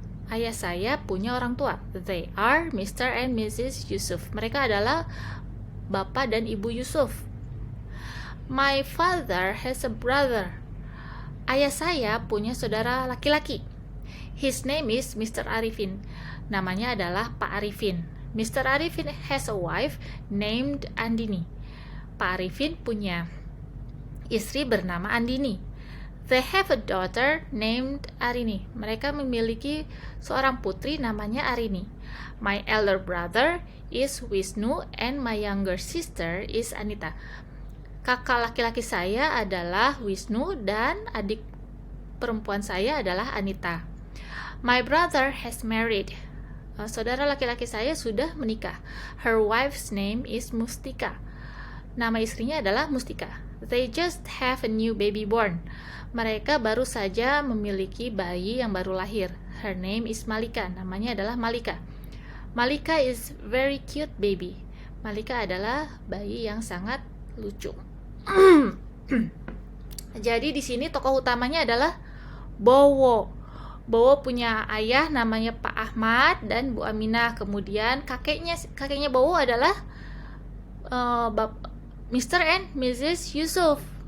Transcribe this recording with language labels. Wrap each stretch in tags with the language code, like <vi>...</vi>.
<id>Ayah saya punya orang tua.</id> <en>They are Mr. and Mrs. Yusuf.</en> <id>Mereka adalah Bapak dan Ibu Yusuf.</id> <en>My father has a brother.</en> <id>Ayah saya punya saudara laki-laki.</id> <en>His name is Mr. Arifin.</en> <id>Namanya adalah Pak Arifin.</id> <en>Mr. Arifin has a wife named Andini.</en> <id>Pak Arifin punya istri bernama Andini.</id> <en>They have a daughter named Arini.</en> <id>Mereka memiliki seorang putri namanya Arini.</id> <en>My elder brother is Wisnu and my younger sister is Anita.</en> <id>Kakak laki-laki saya adalah Wisnu dan adik perempuan saya adalah Anita.</id> <en>My brother has married.</en> <id>Saudara laki-laki saya sudah menikah.</id> <en>Her wife's name is Mustika.</en> <id>Nama istrinya adalah Mustika.</id> <en>They just have a new baby born.</en> <id>Mereka baru saja memiliki bayi yang baru lahir.</id> <en>Her name is Malika.</en> <id>Namanya adalah Malika.</id> <en>Malika is very cute baby.</en> <id>Malika adalah bayi yang sangat lucu. Jadi di sini tokoh utamanya adalah Bowo. Bowo punya ayah namanya Pak Ahmad dan Bu Aminah. Kemudian kakeknya Bowo adalah Mr. and Mrs. Yusuf.</id>